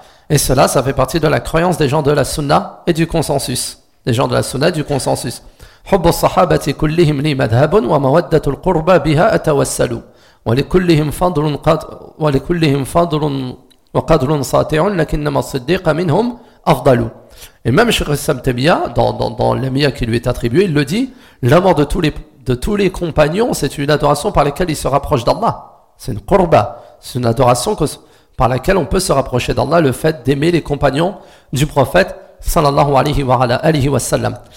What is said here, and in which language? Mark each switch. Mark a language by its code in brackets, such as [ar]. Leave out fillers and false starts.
[fr] Et cela, ça fait partie de la croyance des gens de la sunna et du consensus. Des gens de la sunna et du consensus. [ar] حب الصحابة كلهم لي مذهب ومودة القربى بها أتوسل ولكلهم فضل وقدر ساطع لكنما الصديق منهم أفضل. [fr] Et même Cheikh Issam Tamia, dans l'amia qui lui est attribué, il le dit, l'amour de tous les compagnons, c'est une adoration par laquelle il se rapproche d'Allah. C'est une qurba, c'est une adoration par laquelle on peut se rapprocher d'Allah, le fait d'aimer les compagnons du prophète, sallallahu alayhi wa alayhi wa sallam.